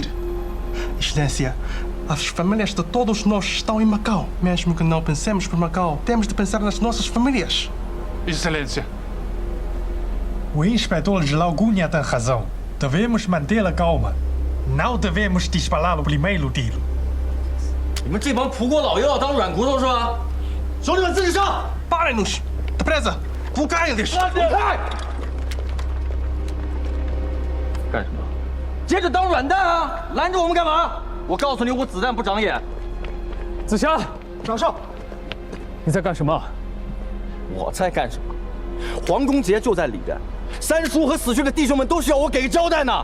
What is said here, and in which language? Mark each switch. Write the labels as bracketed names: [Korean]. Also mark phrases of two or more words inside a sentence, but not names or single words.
[Portuguese] Excelência, as famílias de todos nós estão em Macau. Mesmo que não pensemos por Macau, temos de pensar nas nossas famílias. Excelência. O inspetor-geral Cunha tem razão. Devemos manter a calma. Não devemos disparar o primeiro tiro. [Chinese] 你们这帮葡国佬又要当软骨头是吧？兄弟们，自己上！ [Portuguese] Parem-nos! Depressa! Bloqueiem-lhes! [Chinese] 干什么？接着当软蛋啊！拦着我们干嘛？我告诉你，我子弹不长眼。子霞，长少，你在干什么？我在干什么？黄公杰就在里边，三叔和死去的弟兄们都需要我给个交代呢。